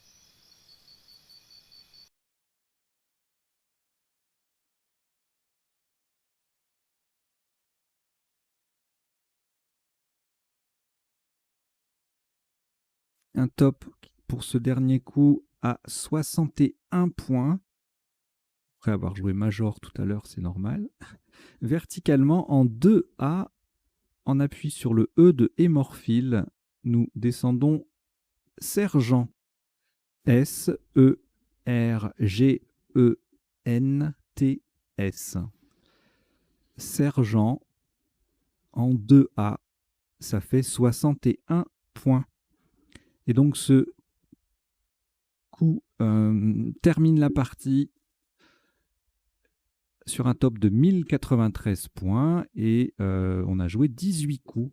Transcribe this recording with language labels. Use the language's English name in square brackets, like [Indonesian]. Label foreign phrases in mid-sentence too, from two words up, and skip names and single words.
[French] Un top pour ce dernier coup à 61 points. Après avoir joué Major tout à l'heure, c'est normal. Verticalement en 2A, en appui sur le E de Hémorphile, nous descendons Sergent. S-E-R-G-E-N-T-S. Sergent en 2A, ça fait 61 points. Et donc ce coup termine la partie sur un top de 1093 points et on a joué 18 coups.